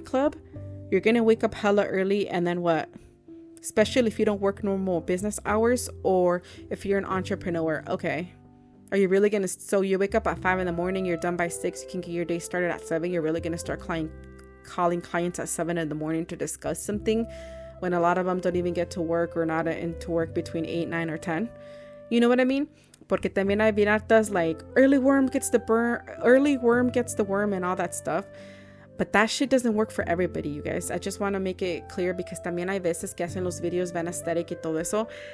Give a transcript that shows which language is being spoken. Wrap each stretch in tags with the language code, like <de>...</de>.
<en>club, you're going to wake up hella early, and then what? Especially if you don't work normal business hours, or if you're an entrepreneur. Okay. Are you really going to, so you wake up at 5 in the morning, you're done by 6, you can get your day started at 7, you're really going to start calling clients at 7 in the morning to discuss something, when a lot of them don't even get to work or not into work between 8, 9, or 10. You know what I mean?</en> <es>Porque también hay bien hartas</es> <en>like early worm gets the worm and all that stuff. But that shit doesn't work for everybody, you guys. I just want to make it clear because</en> <es>también hay veces que hacen los videos van aesthetic y todo eso.</es>